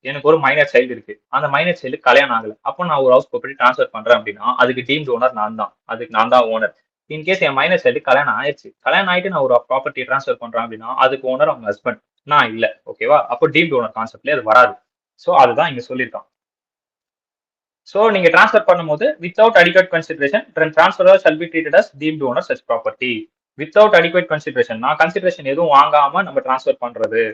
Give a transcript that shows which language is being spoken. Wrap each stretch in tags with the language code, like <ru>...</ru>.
<ta>எனக்கு ஒரு minor child இருக்கு, அந்த மைனர் சைல்டு கல்யாணம் ஆகல, அப்போ நான் ஒரு ஹவுஸ் ப்ராப்பர்ட்டி ட்ரான்ஸ்ஃபர் பண்றேன் அப்படின்னா அதுக்கு டீம்டு ஓனர் நான் தான், அதுக்கு நான் தான் ஓனர். இன்கேஸ் என் மைனர் சைல்டு கல்யாணம் ஆயிடுச்சு, கல்யாணம் ஆயிட்டு நான் ஒரு ப்ராப்பர்ட்டி ட்ரான்ஸ்ஃபர் பண்றேன் அப்படின்னா அதுக்கு ஓனர் அவங்க ஹஸ்பண்ட், நான் இல்ல. ஓகேவா? அப்போ டீம்டு ஓனர் கான்செப்ட்ல அது வராது. சோ அதுதான் இங்க சொல்லியிருக்கான். சோ நீங்க ட்ரான்ஸ்ஃபர் பண்ணும்போது</ta> <en>Without adequate consideration transferor shall be treated as deemed owner such property.</en> <ta>Without adequate consideration, நான் கன்சிடரேஷன் எதுவும் வாங்காம நம்ம ட்ரான்ஸ்ஃபர் பண்றது.</ta>